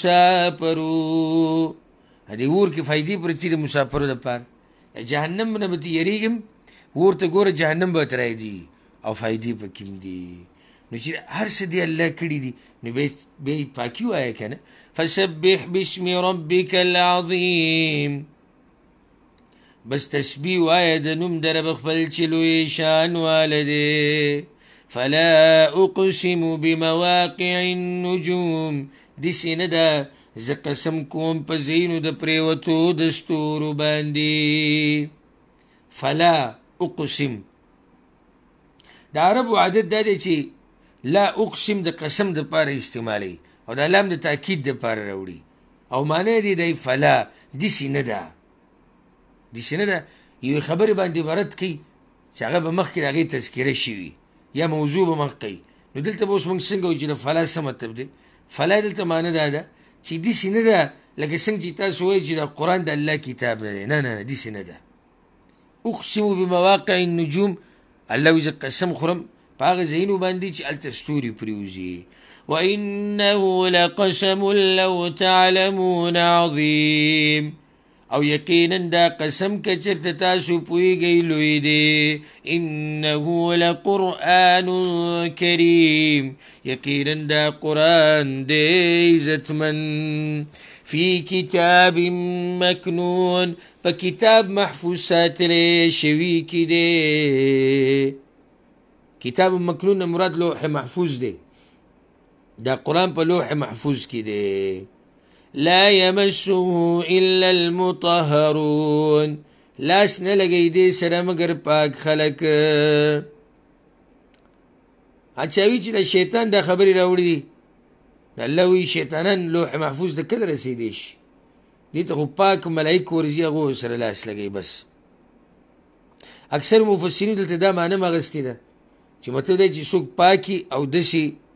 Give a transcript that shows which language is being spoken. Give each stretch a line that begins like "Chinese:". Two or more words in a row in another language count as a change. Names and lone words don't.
Pashto: مسافرو دې اور کې فایدې پرتې د مسافرو دپاره جهنم نه به ته یېرېږم اور ته ګوره جهنم به ورته رایادېږي او فایدې پکې هم دي نو چې هر څه دې الله کړي دي نو بیا یې پاکي ووایه که نه
Arabic: فسبح باسم ربك العظیم
Pashto: بس تسبیح وایه د نوم د رب خپل چې لوی شان واله دی
Arabic: فلا اقسم بمواقع النجوم
Pashto: داسې نه ده زه قسم کوم په ځایونو د پرېوتو د ستورو باندې
Arabic: فلا اقسم
Pashto: د عربو عادت دا دی چې
Arabic: لا اقسم
Pashto: د قسم دپاره استعمالوي او دا لام د تاکید دپاره راوړي او معنی دی دی فلا داسې نه ده داسې نه ده یوې خبرې باندې برد کوي چې هغه به مخکې د هغې تذکره شوي یا موضوع به مخ کوي نو دلته به اوس موږ څنګه وایو چې د فلا څه مطلب دی فلا دلته معنی دا ده چې داسې نه ده لکه څنګه چې تاسو وایئ چې د قرآن د الله کتاب نه دی نه نه داسې نه ده
Arabic: اقسم بمواقع النجوم
Pashto: الله وایي زه قسم خورم په هغه ځایونو باندې چې هلته ستوري پرېوځي
Arabic: وإنه لقسم لو تعلمون عظيم
Pashto: او یقینا دا قسم که چرته تاسو پوهیږئ لوی دی
Arabic: انه لقرآن
Pashto: کریم یقینا دا قرآن دی عزتمن
Arabic: فی کتاب مکنون
Pashto: په کتاب محفوظ ساتلی شوي کې دی
Arabic: کتاب مکنون
Pashto: مراد لوح محفوظ دی دا قرآن په لوح محفوظ کې دی
Arabic: لا يمسه الا المطهرون
Pashto: لاس نه لګي دې سره مگر پاک خلک اچاوي چې د شیطان د خبرې راوړي دي الله وی شیطانان لوح محفوظ د کله رسیدي شي دې ته خو پاک ملایکو ورځي هغو سره لاس لګوي بس اکثر مفسرین دلته دا معنی اخیستې ده چې مطلب دی چې څوک پاکي او داسې